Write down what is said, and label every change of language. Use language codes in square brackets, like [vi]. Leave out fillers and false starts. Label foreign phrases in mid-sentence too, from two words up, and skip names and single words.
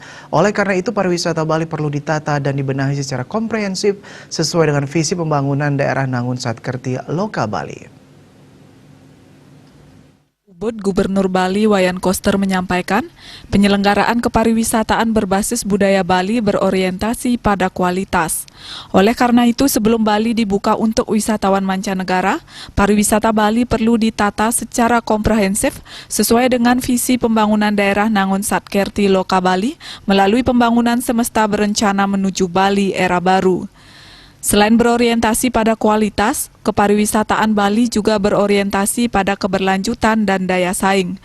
[id] Oleh karena itu, pariwisata Bali perlu ditata dan dibenahi secara komprehensif sesuai dengan visi pembangunan daerah Nangun Satkerti Loka Bali. Gubernur Bali Wayan Koster menyampaikan, penyelenggaraan kepariwisataan berbasis budaya Bali berorientasi pada kualitas. Oleh karena itu, sebelum Bali dibuka untuk wisatawan mancanegara, pariwisata Bali perlu ditata secara komprehensif sesuai dengan visi pembangunan daerah Nangun Satkerti Loka Bali melalui pembangunan semesta berencana menuju Bali era baru. Selain berorientasi pada kualitas, kepariwisataan Bali juga berorientasi pada keberlanjutan dan daya saing.